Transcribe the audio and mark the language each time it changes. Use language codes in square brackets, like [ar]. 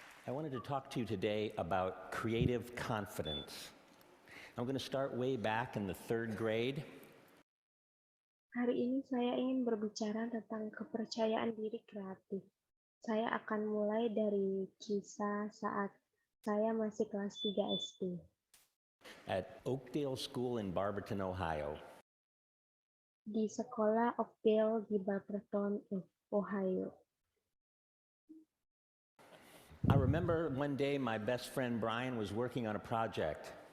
[en] I wanted to talk to you today about creative confidence. I'm going to start way back in the 3rd grade. [id] Hari ini saya ingin berbicara tentang kepercayaan diri kreatif. Saya akan mulai dari kisah saat saya masih kelas 3 SD. [en] At Oakdale School in Barberton, Ohio. [id] Di sekolah Oakdale di Barberton, Ohio. [en] I remember one day my best friend Brian was working on a project.